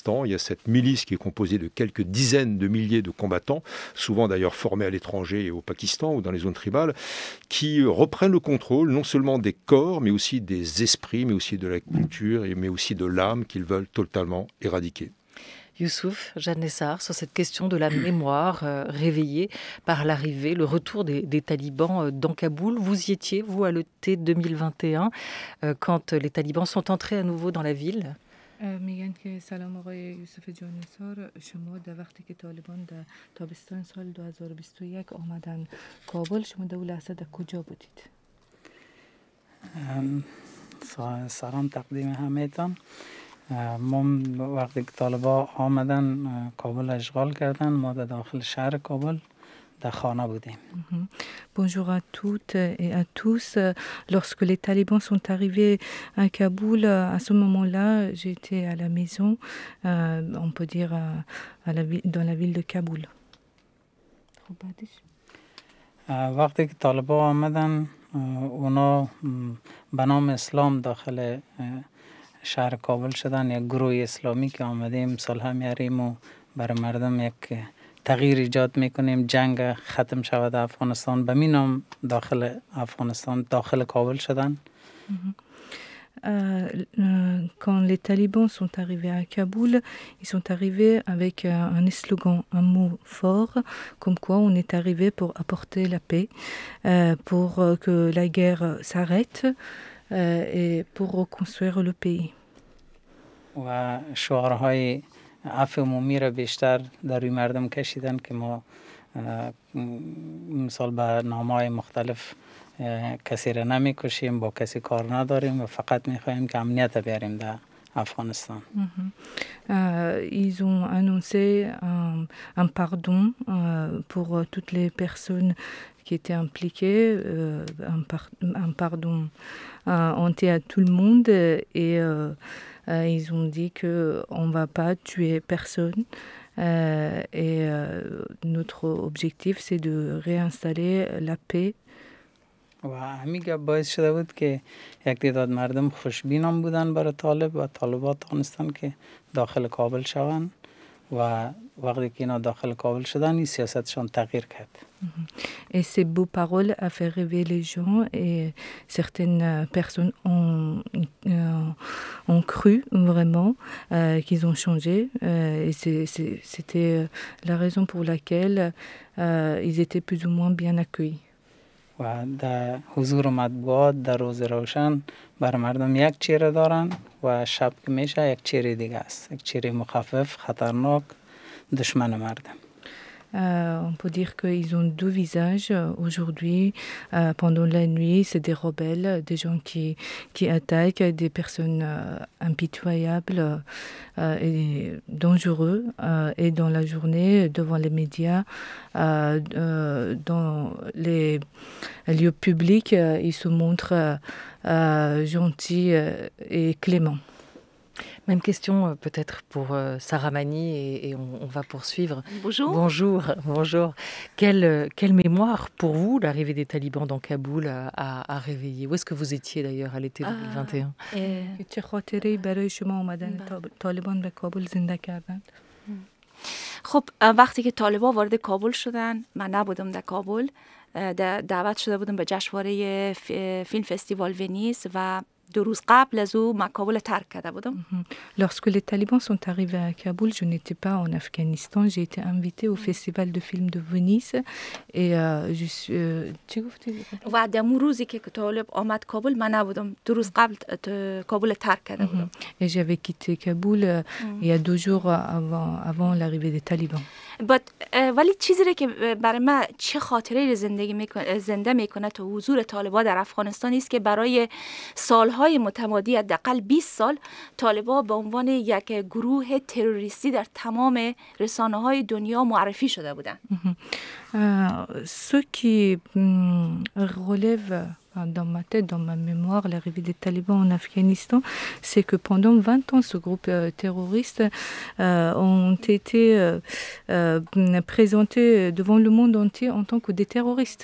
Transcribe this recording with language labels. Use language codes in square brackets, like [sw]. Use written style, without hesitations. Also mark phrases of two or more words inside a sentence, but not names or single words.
[fr] Il y a cette milice qui est composée de quelques dizaines de milliers de combattants, souvent d'ailleurs formés à l'étranger et au Pakistan ou dans les zones tribales, qui reprennent le contrôle non seulement des corps, mais aussi des esprits, mais aussi de la culture, mais aussi de l'âme qu'ils veulent totalement éradiquer. Youssouf Jannezzar, sur cette question de la mémoire réveillée par l'arrivée, le retour des talibans dans Kaboul. Vous y étiez, vous, à l'été 2021, quand les talibans sont entrés à nouveau dans la ville? [fa] میگن که سلام آقای یوسف جانثار، شما در وقتی که طالبان در تابستان سال 2021 آمدن کابل، شما در اون لحظه در کجا بودید؟ سلام تقدیم همه‌تان. ما وقتی که طالبان آمدن کابل اشغال کردن، ما در داخل شهر کابل در خانه بودیم. [fr] Bonjour à toutes et à tous. Lorsque les talibans sont arrivés à Kaboul, à ce moment-là, j'étais à la maison, on peut dire dans la ville de Kaboul. [fa] وقتی که طالبان آمدن، اونا به نام اسلام داخل شهر کابل شدن، یک گروه اسلامی که آمدیم صلح میاریم و برای مردم یک تغییر ایجاد میکنیم، جنگ ختم شود افغانستان، به می نام داخل افغانستان داخل کابل شدن. [fr] Quand les talibans sont arrivés à Kaboul, ils sont arrivés avec un slogan, un mot fort, comme quoi on est arrivé pour apporter la paix, pour que la guerre s'arrête et pour reconstruire le pays. [fa] و شعارهای عفو عمومی را بیشتر در روی مردم کشیدن که ما مثال به نامه‌های مختلف کسی را نمی‌کشیم، با کسی کار نداریم و فقط می‌خوایم که امنیت بیاریم در افغانستان. [fr] Ils ont annoncé un pardon pour toutes les personnes qui étaient impliquées, un pardon entier à tout le monde et ils ont dit qu'on ne va pas tuer personne et notre objectif c'est de réinstaller la paix. [fa] و همین باعث شده بود که یک تعداد مردم خوشبینان بودن برای طالب و طالبات دانستن که داخل کابل شوند و وقتی که اینا داخل کابل شدن این سیاستشان تغییر کرد. [fr] Et ces beaux paroles a fait rêver les gens et certaines personnes ont cru vraiment qu'ils ont changé. Et c'était la raison pour laquelle ils étaient plus ou moins bien accueillis. [fa] و در حضور مطبوعات در روز روشن بر مردم یک چهره دارن و شب که میشه یک چهره دیگه است، یک چهره مخفف خطرناک دشمن مردم. [fr] On peut dire qu'ils ont deux visages. Aujourd'hui, pendant la nuit, c'est des rebelles, des gens qui attaquent, des personnes impitoyables et dangereux. Et dans la journée, devant les médias, dans les lieux publics, ils se montrent gentils et cléments. Même question peut-être pour Sarah Mani et on va poursuivre. Bonjour. Bonjour. Quelle mémoire pour vous l'arrivée des talibans dans Kaboul a réveillé? Où est-ce que vous étiez d'ailleurs à l'été 2021? [fa] چه خاطره‌ای برای شما اومدن طالبان به کابل زنده کردن؟ خب وقتی که طالبان وارد کابل شدن من نبودم در کابل، دعوت شده بودم به جشنواره فیلم فستیوال ونیز و 2 روز قبل از او من کابل ترک کرده بودم. [fr] Lorsque les talibans sont arrivés à Kaboul, je n'étais pas en Afghanistan. J'ai été invitée au festival de films de Venise et je suis. [fa] و در اون روزی که طالب آمد کابل من نبودم، 2 روز قبل کابل ترک کرده بودم. [fr] Et j'avais quitté Kaboul il y a 2 jours avant l'arrivée des talibans. [fa] ولی چیزی که برای من چه خاطره زنده میکنه تو حضور طالبان در افغانستان است که برای سالهای متمادی حداقل 20 سال طالبان به عنوان یک گروه تروریستی در تمام رسانه‌های دنیا معرفی شده بودند. [fr] Ce qui relève dans ma tête, dans ma mémoire, l'arrivée des talibans en Afghanistan, c'est que pendant 20 ans, ce groupe terroriste ont été présentés devant le monde entier en tant que des terroristes.